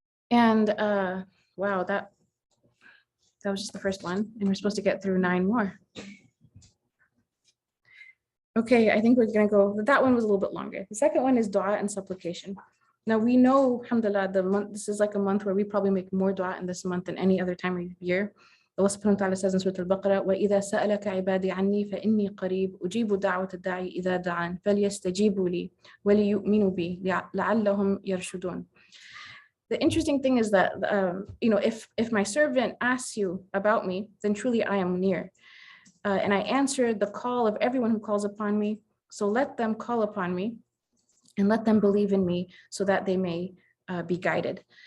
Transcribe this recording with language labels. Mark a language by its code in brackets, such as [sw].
[en] And wow, that was just the first one, and we're supposed to get through 9 more. Okay, I think we're gonna go, that one was a little bit longer. The second one is dua and supplication. Now we know, alhamdulillah, this is like a month where we probably make more dua in this month than any other time of year. Allah subhanahu wa ta'ala says in Surah Al-Baqarah, [ar] وَإِذَا سَأَلَكَ عِبَادِي عَنِّي فَإِنِّي قَرِيبٌ أُجِيبُ دَعْوَةَ الدَّاعِ إِذَا دَعَانِ فَلْيَسْتَجِيبُوا لِي وَلِيُؤْمِنُوا بِي لَعَلَّهُمْ يَرْشُدُونَ. [en] The interesting thing is that, if my servant asks you about me, then truly I am near. And I answer the call of everyone who calls upon me. So let them call upon me and let them believe in me so that they may be guided.